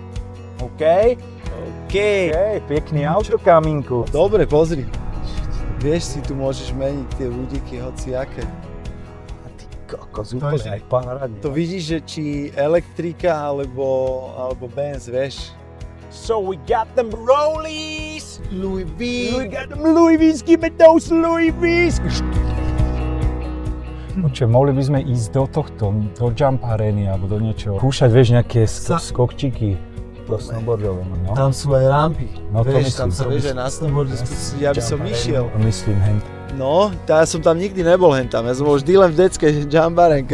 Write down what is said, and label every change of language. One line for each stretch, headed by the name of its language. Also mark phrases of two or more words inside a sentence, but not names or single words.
English: OK? OK.
Slovak: Pekný auto, Kaminku. Dobre, pozri. Vieš, si tu môžeš meniť tie ľudiky hociaké. A ty kokos, úplne aj parádne. To vidíš, že či elektrika alebo Benz, vieš.
English: So we got them rollies! Louis V. We got them Louis V's, give me those Louis V's!
Slovak: Oče, mohli by sme ísť do jump areny alebo do niečoho. Kúšať, vieš, nejaké skokčiky. To snowboardové, no. Tam sú aj rampy, no, vieš, myslím, tam sa vieš aj na snowboarde spustiť, ja by som išiel. Myslím, hen. No, ja som tam nikdy nebol hentam, ja som bol vždy len v detskej jumbarenke.